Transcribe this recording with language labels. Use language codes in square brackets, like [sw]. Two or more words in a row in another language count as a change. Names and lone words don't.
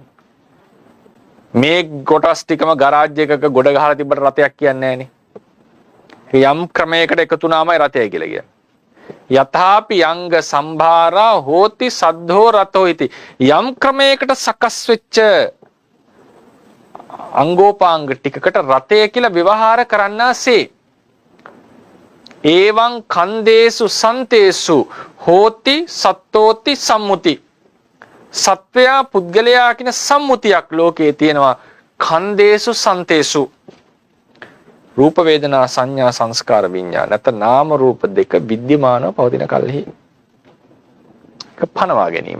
[si] මේ කොටස් ටිකම ගරාජ් එකක ගොඩ ගහලා තිබ්බට රතයක් කියන්නේ නැහනේ. යම් ක්‍රමයකට එකතු වුණාමයි රතය කියලා කියන්නේ. [pi] යථාපි අංග සම්භාරා හෝති සද්ධෝ රතෝ ඉති. [si] යම් ක්‍රමයකට සකස් වෙච්ච අංගෝපාංග ටිකකට රතය කියලා ව්‍යවහාර කරන්නාසේ [pi] එවං කන්දේසු සන්තේසු හෝති සත්තෝති සම්මුති. [si] සත්වයා පුද්ගලයා කියන සම්මුතියක් ලෝකයේ තියෙනවා. [pi] කන්දේසු සන්තේසු [si] රූප වේදනා සංඥා සංස්කාර විඤ්ඤාණ නැත්නම් නාම රූප දෙක විද්‍යමානව පවතින කල්හි ඒක පනවා ගැනීමක්.